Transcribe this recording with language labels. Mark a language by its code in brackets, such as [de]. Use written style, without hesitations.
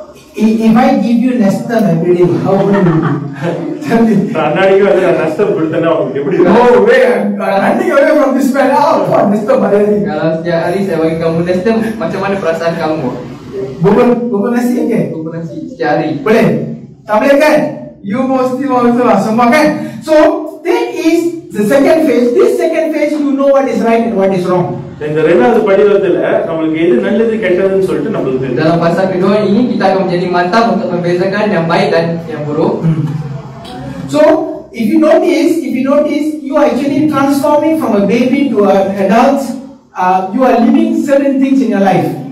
[en] If I give you Nestum every day, how will you do? [ta] அண்ணாடிக்கு வந்து நஷ்டம் கொடுத்தனா உங்களுக்கு எப்படி? [en] No way, running away from this man. Nestum [ms] Kalau setiap hari saya bagi kamu Nestum, macam mana perasaan kamu? Bubur nasi okay? Bubur nasi setiap hari. Boleh? Tak boleh kan? You mesti mahu semua kan? [en] So that is the second phase. This second phase you know what is right and what is wrong. [ta] இந்த ரெண்டாவது படிவத்துல நம்மளுக்கு எது நல்லது கெட்டதுன்னு சொல்லிட்டு நம்மளுக்கு தெரியும். [ms] Dalam fasa kedua ini kita akan menjadi mantap untuk membezakan yang baik dan yang buruk. [en] So if you notice, you are actually transforming from a baby to an adult. You are living certain things in your life.